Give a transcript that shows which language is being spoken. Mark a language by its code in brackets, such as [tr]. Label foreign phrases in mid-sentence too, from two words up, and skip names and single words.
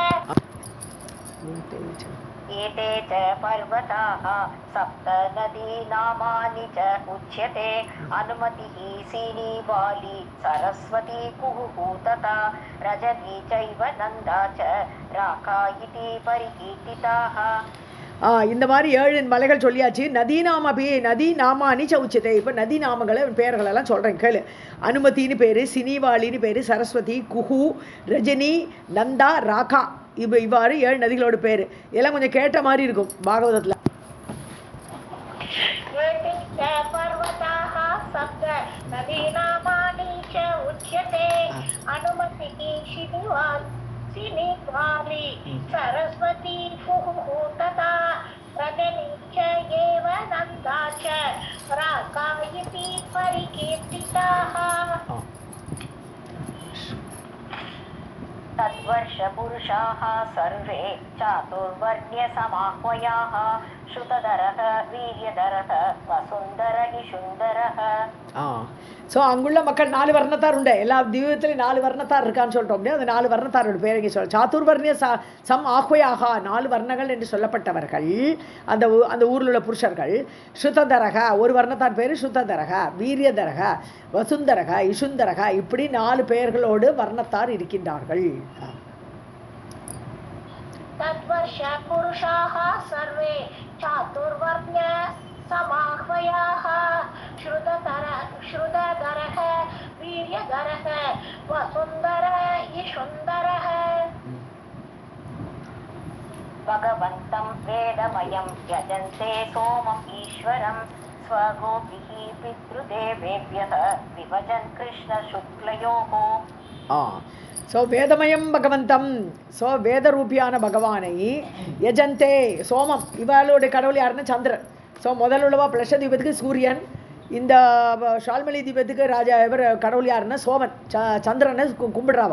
[sa] एते च पर्वताः सप्त नदीनामानि च उच्यते अनुमतिः सीनीवाली सरस्वती कुहुः तथा रजनी चैव नन्दा च राका इति परिकीर्तिताः. [ta] இந்த மாதிரி 7 மலைகள் சொல்லியாச்சு. [sa] नदीनामपि नदी नामानि चोच्यते. [ta] இப்போ நதி நாமங்களை பேர்களெல்லாம் சொல்கிறேன் கேளு. அனுமதின்னு பேர், சினிவாலின்னு பேர், சரஸ்வதி, குஹு, ரஜினி, நந்தா, ராகா, இவ்வாறு 7 நதிகளோட பேர். இதெல்லாம் கொஞ்சம் கேட்ட மாதிரி இருக்கும் பாகவதத்தில். [sa] सरस्वती तथा रजनी च एव नन्दा च राका इति परिकीर्तिताः. तद्वर्षपुरुषाः सर्वे चातुर्वर्ण्यसमाह्वयाः श्रुतधरः वीर्यधरः वसुन्धर इषुन्धरः. [ta] ஸோ அங்குள்ள மக்கள் 4 வர்ணத்தார் உண்டு. எல்லா தீபத்திலையும் 4 வர்ணத்தார் இருக்கான்னு சொல்லிட்டோம். அப்படியே அந்த 4 வர்ணத்தாரோட பேர் இங்கே சொல்ல. [sa] चातुर्वर्ण्य सम् आह्वयाः, [ta] 4 வர்ணங்கள் என்று சொல்லப்பட்டவர்கள் அந்த ஊரில் உள்ள புருஷர்கள். ஸ்ருததரக, ஒரு வர்ணத்தார் பேர் ஸ்ருததரக, வீரியதரக, வசுந்தரக, இஷுந்தரக, இப்படி 4 பெயர்களோடு வர்ணத்தார் இருக்கின்றார்கள். [sa] तद्वर्ष पुरुषाः सर्वे चातुर्वर्ण्य समाह्वयाः श्रुतधरः वीर्यधरः वसुन्धर इषुन्धरः. भगवन्तं वेदमयं यजन्ते सोमम् ईश्वरं स्वगोभिः पितृदेवेभ्यः विभजन् कृष्णशुक्लयोः. [ta] ஸோ [sa] वेदमयम् भगवन्तम्, [ta] ஸோ வேதரூபியான பகவானை [sa] यजन्ते सोमम्, [ta] இவளுடைய கடவுள் யாருன்னா சந்திரன். ஸோ முதல் உள்ளவா பிளஷதீபத்துக்கு சூரியன், இந்த ஷால்மலி தீபத்துக்கு ராஜா இவர் கடவுள் யாருன்னா சோமன், சந்திரனை கும்பிடுறாவா.